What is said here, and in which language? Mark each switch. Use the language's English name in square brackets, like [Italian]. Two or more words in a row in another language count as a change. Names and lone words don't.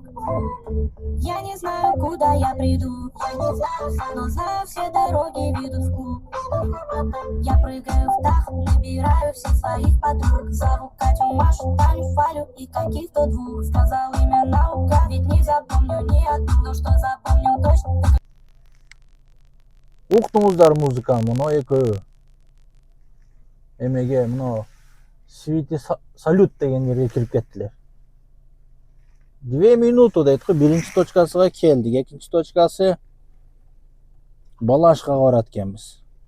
[Russian] Я не знаю, куда я приду, но знаю, все дороги ведут в клуб. Я прыгаю в дах, набираю всех своих подруг. Зову Катю, Машу, Таню, Фалю и каких-то двух. Сказал имя наугад, ведь не запомню ни одну, но что запомнил точно. [Kyrgyz] Уктуңуздар музыканы, мына экөө. Эмеге мына Свити салют деген жерге кирип кеттилер. 2 минуты дейт го, биринчи точкасыга келдик. Экинчи точкасы Балашка барат экенбиз.